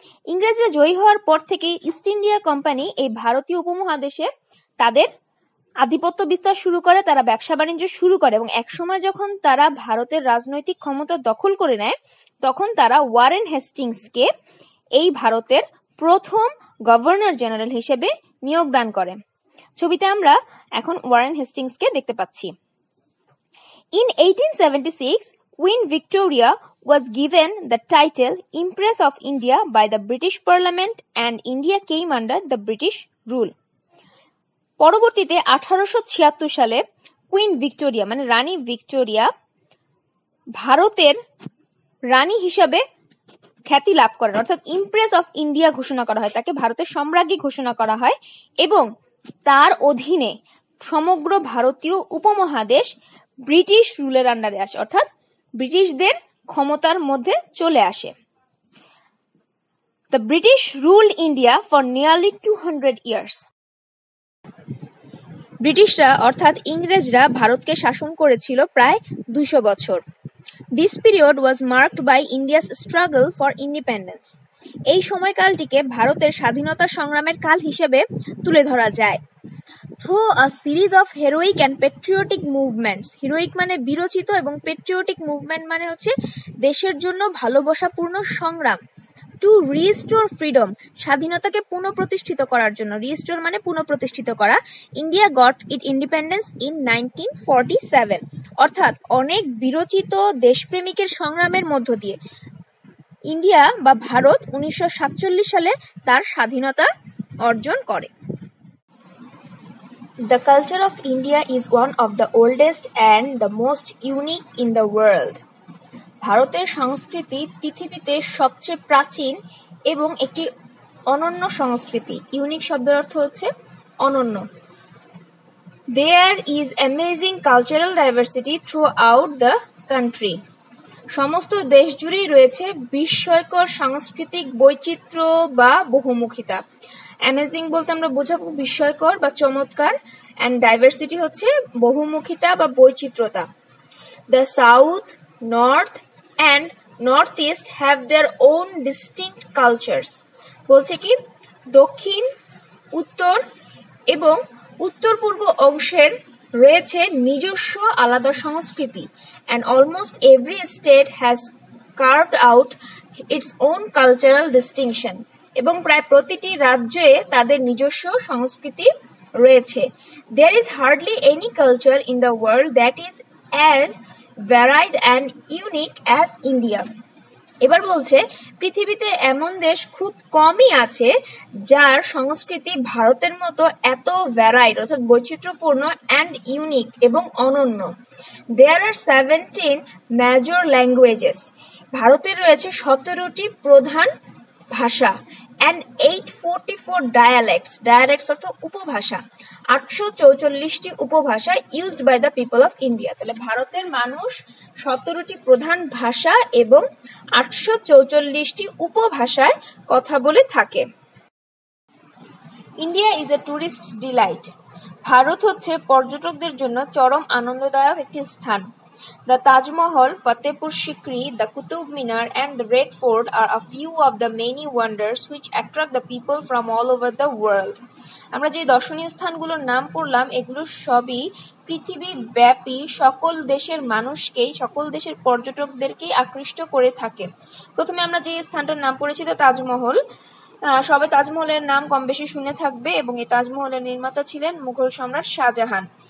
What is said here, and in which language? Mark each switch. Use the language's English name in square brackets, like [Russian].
[Bangla] ইংরেজরা জয়ী হওয়ার পর থেকে ইস্ট ইন্ডিয়া কোম্পানি এই ভারতীয় উপমহাদেশে তাদের আধিপত্য বিস্তার শুরু করে, তারা ব্যবসা বাণিজ্য শুরু করে এবং একসময় যখন তারা ভারতের রাজনৈতিক ক্ষমতা দখল করে নেয় তখন তারা ওয়ারেন হেস্টিংসকে এই ভারতের প্রথম গভর্নর জেনারেল হিসেবে নিয়োগ দান করে। ছবিতে আমরা এখন ওয়ারেন হেস্টিংসকে দেখতে পাচ্ছি। [English] In 1876, Queen Victoria was given the title Empress of India by the British Parliament and India came under the British rule. [Bangla] পরবর্তীতে 1876 সালে কুইন ভিক্টোরিয়া মানে রানী ভিক্টোরিয়া ভারতের রানী হিসাবে খ্যাতি লাভ করেন, অর্থাৎ ইমপ্রেস অফ ইন্ডিয়া ঘোষণা করা হয়, তাকে ভারতের সম্রাজ্ঞী ঘোষণা করা হয় এবং তার অধীনে সমগ্র ভারতীয় উপমহাদেশ ব্রিটিশ রুলের আন্ডারে আসে, অর্থাৎ ব্রিটিশদের ক্ষমতার মধ্যে চলে আসে। [English] The British ruled India for nearly 200 years. [Bangla] ব্রিটিশরা অর্থাৎ ইংরেজরা ভারতকে শাসন করেছিল প্রায় 200 বছর। [English] This period was marked by India's struggle for independence. [Bangla] এই সময়কালটিকে ভারতের স্বাধীনতা সংগ্রামের কাল হিসেবে তুলে ধরা যায়। [English] Through a series of heroic and patriotic movements. [Bangla] Heroic মানে বীরোচিত এবং patriotic movement মানে হচ্ছে দেশের জন্য ভালোবাসাপূর্ণ সংগ্রাম। [English] to restore freedom, [Bangla] স্বাধীনতাকে পুনঃপ্রতিষ্ঠিত করার জন্য, রিস্টোর মানে পুনঃপ্রতিষ্ঠিত করা, [English] India got it independence in 1947, [Bangla] অর্থাৎ অনেক বিরচিত দেশপ্রেমিকের সংগ্রামের মধ্য দিয়ে ইন্ডিয়া বা ভারত 1947 সালে তার স্বাধীনতা অর্জন করে। [English] The culture of India is one of the oldest and the most unique in the world. [Bangla] ভারতের সংস্কৃতি পৃথিবীতে সবচেয়ে প্রাচীন এবং একটি অনন্য সংস্কৃতি। ইউনিক শব্দের অর্থ হচ্ছে অনন্য। [English] There is amazing cultural diversity throughout the country. [Bangla] সমস্ত দেশ জুড়েই রয়েছে বিস্ময়কর সাংস্কৃতিক বৈচিত্র্য বা বহুমুখিতা। অ্যামেজিং বলতে আমরা বোঝাবো বিস্ময়কর বা চমৎকার, অ্যান্ড ডাইভার্সিটি হচ্ছে বহুমুখিতা বা বৈচিত্র্যতা। [English] The south, north and north east have their own distinct cultures. [Bangla] বলছে কি দক্ষিণ, উত্তর এবং উত্তর পূর্ব অংশের রয়েছে নিজস্ব আলাদা সংস্কৃতি, [English] and almost every state has carved out its own cultural distinction, [Bangla] এবং প্রায় প্রতিটি রাজ্যে তাদের নিজস্ব সংস্কৃতি রয়েছে। [English] There is hardly any culture in the world that is as varied and unique as India. [Bangla] এবার বলছে পৃথিবীতে এমন দেশ খুব কমই আছে যার সংস্কৃতি ভারতের মতো এত ভ্যারাইড অর্থাৎ বৈচিত্র্যপূর্ণ অ্যান্ড ইউনিক এবং অনন্য। [English] There are 17 major languages. [Bangla] ভারতের রয়েছে 17টি প্রধান ভাষা [English] and 844 dialects. [Bangla] Dialects অর্থ উপভাষা। 844টি উপভাষা [English] used by the people of India. [Bangla] তাহলে ভারতের মানুষ 17টি প্রধান ভাষা এবং 844টি উপভাষায় কথা বলে থাকে। [English] India is a tourist delight. [Bangla] Bharat হচ্ছে পর্যটকদের জন্য চরম আনন্দদায়ক একটি স্থান। [English] The Taj Mahal, Fatehpur Sikri, the Qutub Minar and the Red Fort are a few of the many wonders which attract the people from all over the world. [Bangla] আমরা যে দর্শনীয় স্থানগুলোর নাম পড়লাম এগুলো সবই পৃথিবী ব্যাপী সকল দেশের মানুষকেই, সকল দেশের পর্যটকদেরকেই আকৃষ্ট করে থাকে। প্রথমে আমরা যে স্থানটার নাম পড়েছি তা তাজমহল। সবাই তাজমহলের নাম কম বেশি শুনে থাকবে এবং এই তাজমহলের নির্মাতা ছিলেন মুঘল সম্রাট শাহজাহান।